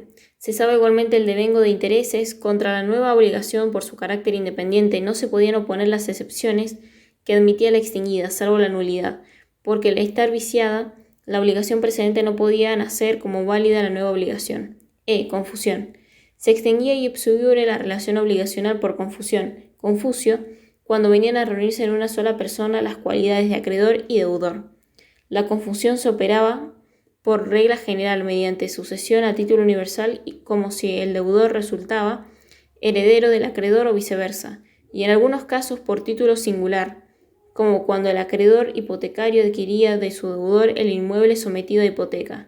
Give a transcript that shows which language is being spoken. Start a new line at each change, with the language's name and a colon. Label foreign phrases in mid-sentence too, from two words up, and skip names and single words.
Spanish: Cesaba igualmente el devengo de intereses. Contra la nueva obligación, por su carácter independiente, no se podían oponer las excepciones que admitía la extinguida, salvo la nulidad, porque al estar viciada, la obligación precedente no podía nacer como válida la nueva obligación. Confusión. Se extinguía
Latin: ipso iure
Spanish: la relación obligacional por confusión, confucio, cuando venían a reunirse en una sola persona las cualidades de acreedor y deudor. La confusión se operaba por regla general mediante sucesión a título universal, como si el deudor resultaba heredero del acreedor o viceversa, y en algunos casos por título singular, como cuando el acreedor hipotecario adquiría de su deudor el inmueble sometido a hipoteca.